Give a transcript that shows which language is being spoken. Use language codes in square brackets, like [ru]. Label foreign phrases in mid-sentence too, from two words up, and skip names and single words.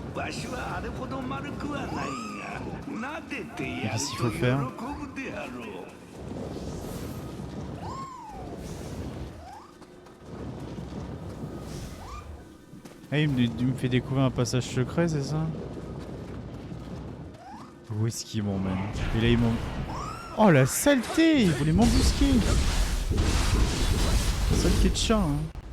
[ja] 足はあれほど丸くはないが、撫でてやる [fr] qu'est-ce qu'il [ja] と [fr] faut [ja] 喜 [fr] faire? [ja] ぶであろう。 [fr] Ah, il me fait découvrir un passage secret, c'est ça? Où est-ce qu'il m'emmène? Et là, il m'emmène... Oh, la saleté! Il voulait m'embusquer! Saleté de chat, hein.